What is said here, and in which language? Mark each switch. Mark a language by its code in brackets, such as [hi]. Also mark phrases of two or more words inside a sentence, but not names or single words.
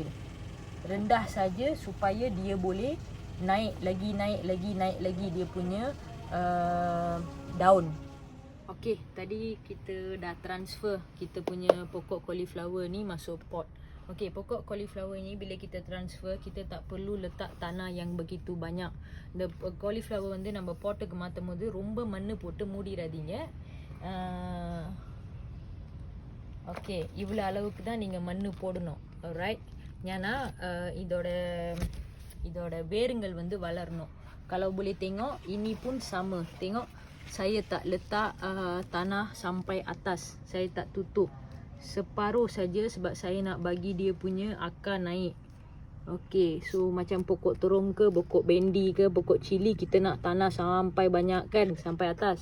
[ms] Rendah saja supaya dia boleh naik lagi dia punya daun. Okey, tadi kita dah transfer kita punya pokok cauliflower ni masuk pot. Okey, pokok cauliflower ni bila kita transfer, kita tak perlu letak tanah yang begitu banyak. [en] The cauliflower [ta] வந்து நம்ம போட்டுக்கு மாத்தும்போது ரொம்ப மண்ணு போட்டு மூடிராதீங்க. ஓகே, இவ்வளோ அளவுக்கு தான் நீங்கள் மண் போடணும். ரைட், ஏன்னா இதோட வேருங்கள் வந்து வளரணும். [ms] Kalau boleh tengok, ini pun sama. Tengok, saya tak letak tanah sampai atas. Saya tak tutup. Separuh saja sebab saya nak bagi dia punya akar naik. Okey, so macam pokok terung ke, pokok bendi ke, pokok cili, kita nak tanah sampai banyak kan, sampai atas.